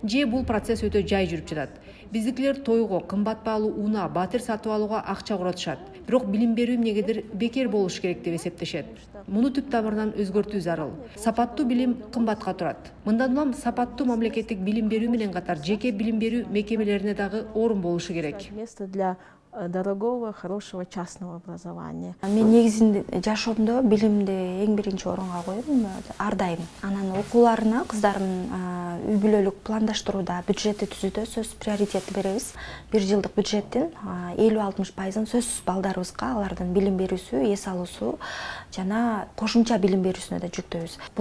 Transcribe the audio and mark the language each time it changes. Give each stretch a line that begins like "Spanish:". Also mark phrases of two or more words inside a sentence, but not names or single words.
Kyrgyz: Же бул процесс өтө жай жүрүп жатат. Биздикилер тойго, кымбат баалуу унаа, батир сатып алууга акча коротушат. Бирок билим берүү эмнегедир бекер болуш керек деп эсептешет. Муну түп тамырынан өзгөртүү зарыл. Сапаттуу билим кымбатка турат. Мындан улам сапаттуу мамлекеттик билим берүү менен катар жеке билим берүү мекемелерине дагы орун болушу керек.
Russian: Место для дорогого, хорошего частного образования.
Kyrgyz: Мен негизинде жашоомдо билимди эң биринчи орунга коем, ар дайым. Анан окууларына кыздарымдын үй-бүлөлүк пландаштырууда, бюджетти түзүүдө сөзсүз приоритет беребиз. Бир жылдык бюджеттин 50-60%-ын сөзсүз балдарыбызга алардын билим берүүсү, эс алуусу жана кошумча билим берүүсүнө да жүктөйбүз.